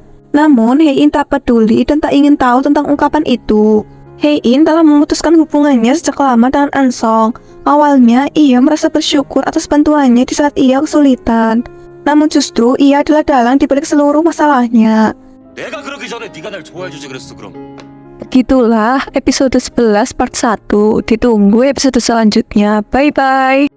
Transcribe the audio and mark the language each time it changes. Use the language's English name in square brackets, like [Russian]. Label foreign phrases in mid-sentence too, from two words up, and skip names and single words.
[Indonesian] Namun, Hae-in tak peduli dan tak ingin tahu tentang ungkapan itu. Hae-in telah memutuskan hubungannya sejak lama dengan Eun-sung. Awalnya, ia merasa bersyukur atas bantuannya di saat ia kesulitan. Namun justru ia adalah dalang di balik seluruh masalahnya. [Korean] 내가 그러기 전에 네가 날 좋아해주지 그랬어 그럼. [Indonesian] Begitulah episode 11 part 1. Ditunggu episode selanjutnya. Bye-bye.